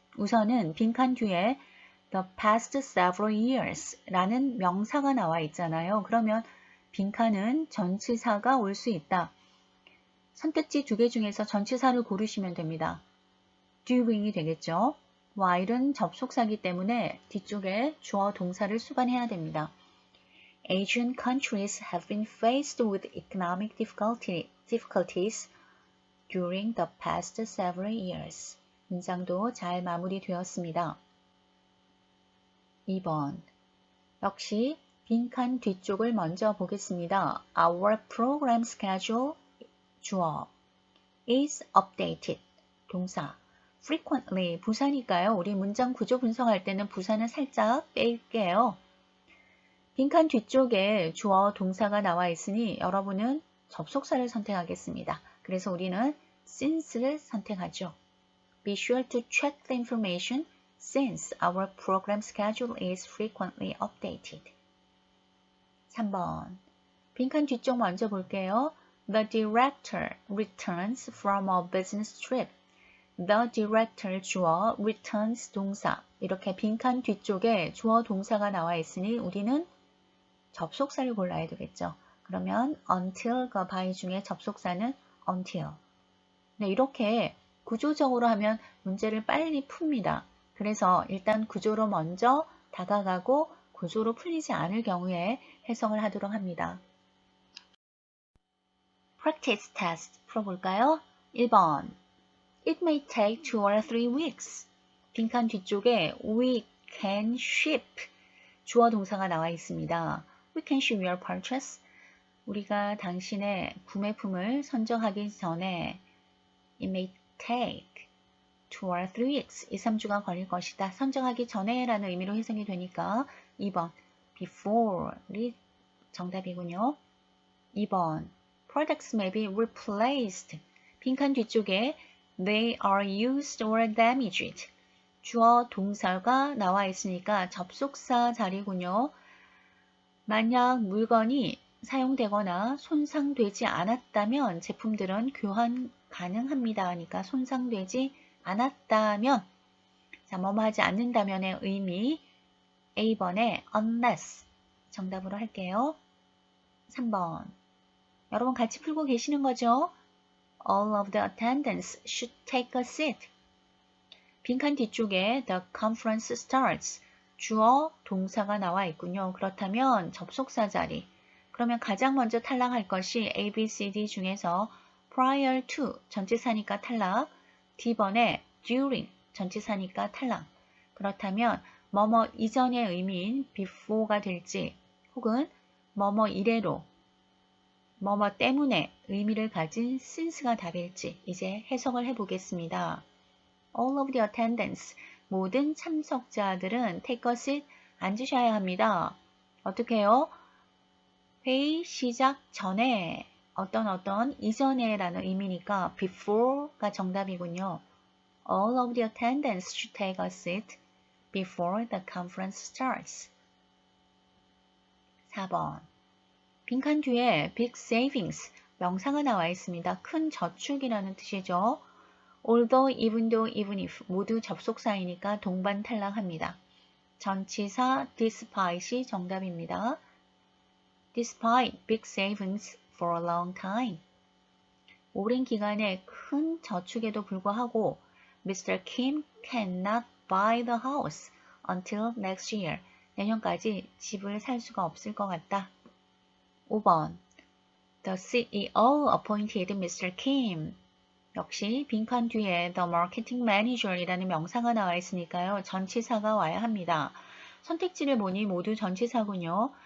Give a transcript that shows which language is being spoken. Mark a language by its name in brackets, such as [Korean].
[Korean] 우선은 빈칸 뒤에 [English] the past several years [Korean] 라는 명사가 나와 있잖아요. 그러면 빈칸은 전치사가 올 수 있다. 선택지 2개 중에서 전치사를 고르시면 됩니다. doing이 되겠죠. while은 접속사이기 때문에 뒤쪽에 주어 동사를 수반해야 됩니다. [English] Asian countries have been faced with economic difficulties during the past several years. [Korean] 문장도 잘 마무리되었습니다. 2번. 역시 빈칸 뒤쪽을 먼저 보겠습니다. [English] Our program schedule 주어 is updated 동사 frequently 부사니까요. [Korean] 우리 문장 구조 분석할 때는 부사는 살짝 뺄게요. 빈칸 뒤쪽에 주어 동사가 나와 있으니 여러분은 접속사를 선택하겠습니다. 그래서 우리는 since를 선택하죠. [English] Be sure to check the information since our program schedule is frequently updated. [Korean] 3번. 빈칸 뒤쪽 먼저 볼게요. [English] The director returns from a business trip. The director 주어, returns 동사. [Korean] 이렇게 빈칸 뒤쪽에 주어 동사가 나와 있으니 우리는 접속사를 골라야 되겠죠. 그러면 until과 by 중에 접속사는 until. 네, 이렇게 구조적으로 하면 문제를 빨리 풉니다. 그래서 일단 구조로 먼저 다가가고 구조로 풀리지 않을 경우에 해석을 하도록 합니다. [English] Practice test [Korean] 풀어볼까요? [English] 1번. It may take 2 or 3 weeks. [Korean] 빈칸 뒤쪽에 [English] we can ship [Korean] 주어 동사가 나와 있습니다. [English] We can ship your purchase. [Korean] 우리가 당신의 구매품을 선정하기 전에 [English] It may take 2 or 3 weeks. [Korean] 2, 3주가 걸릴 것이다. 선정하기 전에 라는 의미로 해석이 되니까 2번 before이 정답이군요. [English] 2번 Products may be replaced. [Korean] 빈칸 뒤쪽에 [English] They are used or damaged. [Korean] 주어 동사가 나와 있으니까 접속사 자리군요. 만약 물건이 사용되거나 손상되지 않았다면 제품들은 교환 가능합니다. 그러니까 손상되지 않았다면 자, 뭐뭐 하지 않는다면의 의미 A번에 unless 정답으로 할게요. 3번 여러분 같이 풀고 계시는 거죠? [English] All of the attendants should take a seat. [Korean] 빈칸 뒤쪽에 [English] the conference starts. [Korean] 주어, 동사가 나와 있군요. 그렇다면 접속사 자리. 그러면 가장 먼저 탈락할 것이 A, B, C, D 중에서 prior to 전치사니까 탈락. D번에 during 전치사니까 탈락. 그렇다면 뭐뭐 이전의 의미인 before가 될지 혹은 뭐뭐 이래로 뭐뭐 때문에 의미를 가진 since가 답일지 이제 해석을 해보겠습니다. [English] All of the attendants, [Korean] 모든 참석자들은 [English] take a seat, [Korean] 앉으셔야 합니다. 어떻게 해요? 회의 시작 전에 어떤 이전에 라는 의미니까 before가 정답이군요. [English] All of the attendants should take a seat before the conference starts. [Korean] 4번 빈칸 뒤에 [English] big savings, [Korean] 명사가 나와 있습니다. 큰 저축이라는 뜻이죠. Although, even though, even if 모두 접속사이니까 동반 탈락합니다. 전치사 despite이 정답입니다. [English] Despite big savings for a long time. [Korean] 오랜 기간에 큰 저축에도 불구하고 Mr. [English] Kim cannot buy the house until next year. [Korean] 내년까지 집을 살 수가 없을 것 같다. 5번 [English] The CEO appointed Mr. Kim. [Korean] 역시 빈칸 뒤에 [English] The Marketing Manager [Korean] 이라는 명사가 나와 있으니까요. 전치사가 와야 합니다. 선택지를 보니 모두 전치사군요.